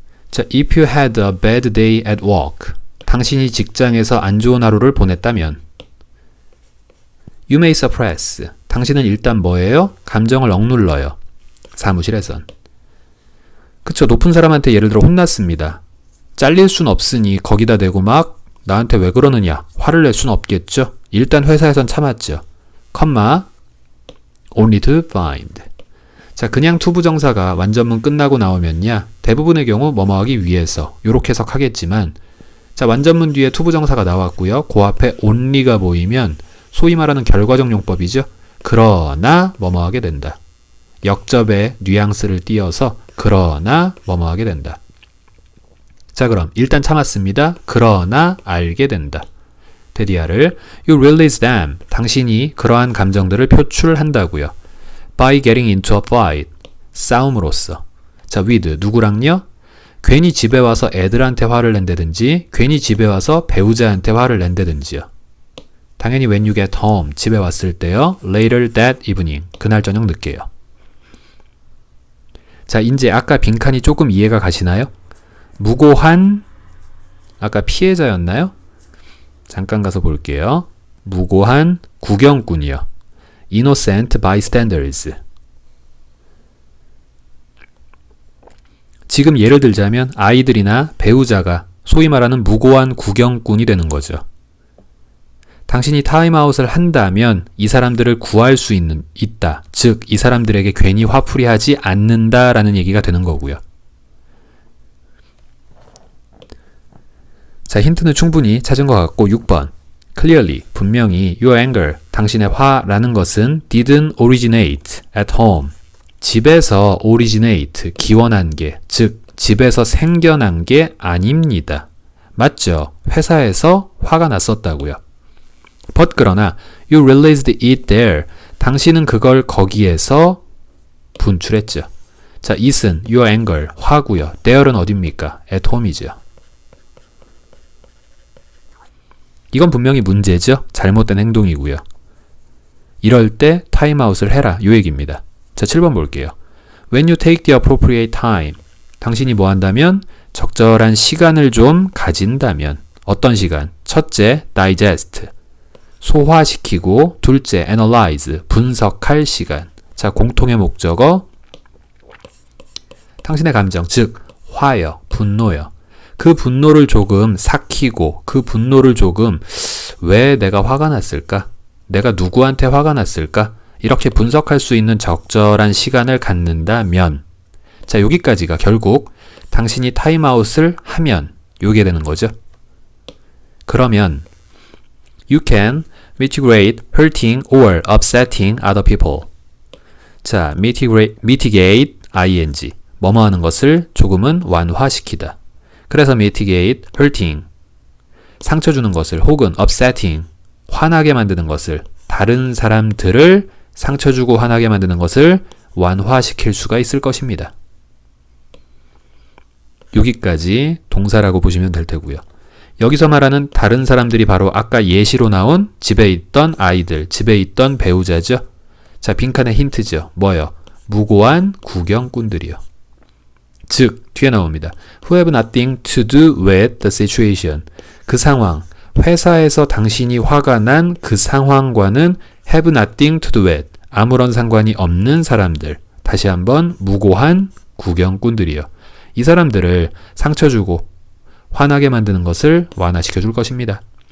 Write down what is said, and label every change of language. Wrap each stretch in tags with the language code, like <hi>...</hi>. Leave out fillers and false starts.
<en>자, if you had a bad day at work,</en> <ko>당신이 직장에서 안 좋은 하루를 보냈다면</ko> <en>you may suppress,</en> <ko>당신은 일단 뭐예요? 감정을 억눌러요. 사무실에선. 그쵸, 높은 사람한테 예를 들어 혼났습니다. 잘릴 순 없으니 거기다 대고 막 나한테 왜 그러느냐 화를 낼 순 없겠죠. 일단 회사에선 참았죠.</ko> <en>컴마 only to find.</en> <ko>자, 그냥 투부정사가 완전문 끝나고 나오면야 대부분의 경우 뭐뭐 하기 위해서 요렇게 해석하겠지만, 자, 완전문 뒤에 투부정사가 나왔고요. 그 앞에 only가 보이면 소위 말하는 결과적 용법이죠. 그러나 뭐뭐 하게 된다. 역접에 뉘앙스를 띄어서 그러나 뭐뭐 하게 된다. 자, 그럼 일단 참았습니다. 그러나 알게 된다.</ko> <en>되디아를 You release them.</en> <ko>당신이 그러한 감정들을 표출한다고요.</ko> <en>By getting into a fight.</en> <ko>싸움으로써.</ko> <en>자, with</en> <ko>누구랑요? 괜히 집에 와서 애들한테 화를 낸다든지 괜히 집에 와서 배우자한테 화를 낸다든지요. 당연히</ko> <en>when you get home.</en> <ko>집에 왔을 때요.</ko> <en>Later that evening.</en> <ko>그날 저녁 늦게요. 자, 이제 아까 빈칸이 조금 이해가 가시나요? 무고한 아까 피해자였나요? 잠깐 가서 볼게요. 무고한 구경꾼이요.</ko> <en>Innocent bystanders.</en> <ko>지금 예를 들자면 아이들이나 배우자가 소위 말하는 무고한 구경꾼이 되는 거죠. 당신이 타임아웃을 한다면 이 사람들을 구할 수 있다. 즉, 이 사람들에게 괜히 화풀이하지 않는다라는 얘기가 되는 거고요. 자, 힌트는 충분히 찾은 것 같고 6번.</ko> <en>Clearly,</en> <ko>분명히</ko> <en>your anger,</en> <ko>당신의 화라는 것은</ko> <en>didn't originate at home.</en> <ko>집에서 originate, 기원한 게, 즉 집에서 생겨난 게 아닙니다. 맞죠? 회사에서 화가 났었다고요.</ko> <en>But</en> <ko>그러나</ko> <en>you released it there.</en> <ko>당신은 그걸 거기에서 분출했죠. 자, it은</ko> <en>your anger,</en> <ko>화고요. there는 어딥니까?</ko> <en>at home이죠.</en> <ko>이건 분명히 문제죠. 잘못된 행동이고요. 이럴 때 타임아웃을 해라. 요 얘기입니다. 자, 7번 볼게요.</ko> <en>When you take the appropriate time.</en> <ko>당신이 뭐 한다면? 적절한 시간을 좀 가진다면. 어떤 시간? 첫째, digest. 소화시키고, 둘째, analyze. 분석할 시간. 자, 공통의 목적어. 당신의 감정, 즉 화요, 분노요. 그 분노를 조금 삭히고 그 분노를 조금 왜 내가 화가 났을까? 내가 누구한테 화가 났을까? 이렇게 분석할 수 있는 적절한 시간을 갖는다면 자, 여기까지가 결국 당신이 타임아웃을 하면 요게 되는 거죠. 그러면</ko> <en>You can mitigate hurting or upsetting other people. 자, mitigate, ing.</en> <ko>뭐뭐 하는 것을 조금은 완화시키다. 그래서 mitigate, hurting, 상처 주는 것을 혹은 upsetting, 화나게 만드는 것을 다른 사람들을 상처 주고 화나게 만드는 것을 완화시킬 수가 있을 것입니다. 여기까지 동사라고 보시면 될 테고요. 여기서 말하는 다른 사람들이 바로 아까 예시로 나온 집에 있던 아이들, 집에 있던 배우자죠. 자, 빈칸의 힌트죠. 뭐요? 무고한 구경꾼들이요. 즉, 뒤에 나옵니다.</ko> <en>Who have nothing to do with the situation.</en> <ko>그 상황, 회사에서 당신이 화가 난 그 상황과는</ko> <en>have nothing to do with.</en> <ko>아무런 상관이 없는 사람들. 다시 한번 무고한 구경꾼들이요. 이 사람들을 상처 주고 화나게 만드는 것을 완화시켜 줄 것입니다.</ko>